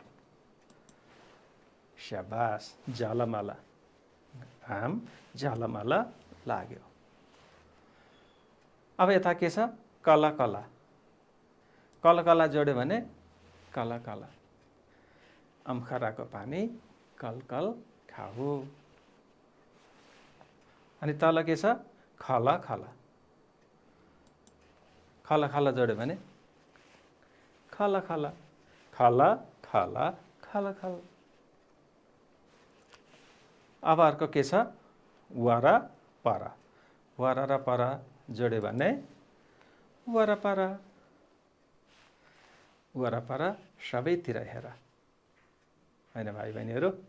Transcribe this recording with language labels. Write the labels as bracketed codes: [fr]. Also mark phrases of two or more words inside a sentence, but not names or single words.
[ne] स्याबास, जलमल, घाम झलमल लाग्यो। अब यता के छ? कल कल। कल कल जोड्यो भने कल कल। अम्खराको पानी कल कल खाऊ। अनि तल के छ? खल खल। खल खल जोड्यो भने खल खल, खल खल, खल खल। अब अर्को के छ? वर पर। वर र पर जोड्यो भने वरपर। वरपर, सबैतिर हेर, होइन भाइ बहिनीहरू?